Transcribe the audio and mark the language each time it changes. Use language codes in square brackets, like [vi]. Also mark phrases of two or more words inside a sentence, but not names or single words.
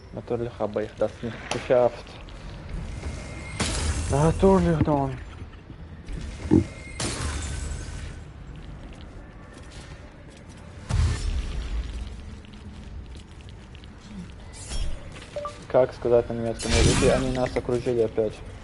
[de] Natürlich habe ich das nicht geschafft. Natürlich dann. [ru] Как сказать на немецком языке? Они нас окружили опять.